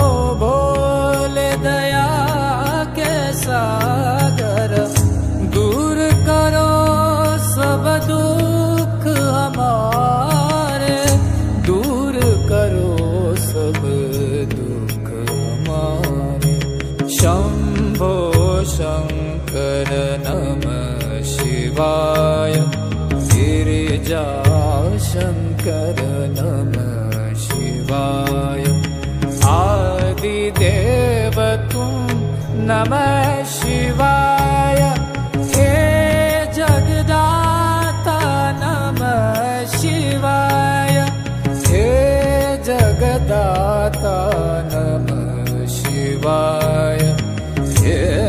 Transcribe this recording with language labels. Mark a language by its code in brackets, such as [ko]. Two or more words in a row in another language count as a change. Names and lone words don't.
[hi] भोले दया के सागर दूर करो सब दुख हमारे दूर करो सब दुख हमारे [sa] शम्भो शङ्कर नमः शिवाय [hi] गिरिजाशङ्कर नमः शिवाय आदिदेव तुम [sa] नमः शिवाय [hi] हे जगदाता [sa] नमः शिवाय [hi] हे जगदाता [sa] नमः शिवाय [hi] हे